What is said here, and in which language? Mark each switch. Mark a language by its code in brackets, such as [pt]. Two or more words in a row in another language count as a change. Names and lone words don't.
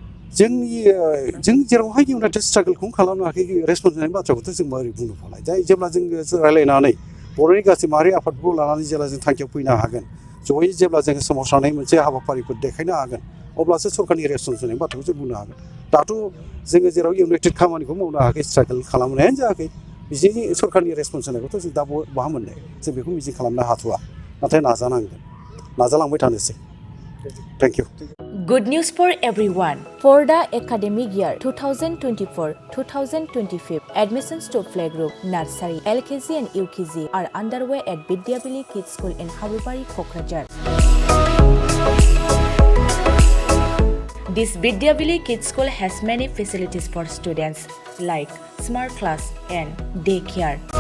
[brx] जों जेरावहाय इउनाइटेड स्ट्रागोलखौ खालामनो हायाखै रेसपन्स होनायनि बाथ्राखौथ' जों माबोरै बुंनो हालाय दा जेब्ला जों रायलायनानै बर'नि गासै माहारि आफादखौ लानानै जेब्ला जों थांखियाव फैनो हागोन जयै जेब्ला जोङो सोमावसारनाय मोनसे हाबाफारिफोर देखायनो हागोन अब्लासो सरकारनि रेसपन्स होनायनि बाथ्राखौ जों बुंनो हागोन दाथ' जोङो जेराव इउनाइटेड खामानिखौ मावनो हायाखै स्ट्रागोल खालामनायानो जायाखै बिदिनो सरकारनि रेसपन्स होनायखौथ' जों दा बहा मोननो जों बेखौ मिजिं खालामनो हाथ'वा नाथाय नाजानांगोन नाजालांबाय थानोसै [en] thank you Good news for everyone. For the academic year 2024-2025, admissions to playgroup, nursery, LKG and UKG are underway at Vidyavili Kids School in Habubari, Kokrajhar. This Vidyavili Kids School has many facilities for students like smart class and daycare.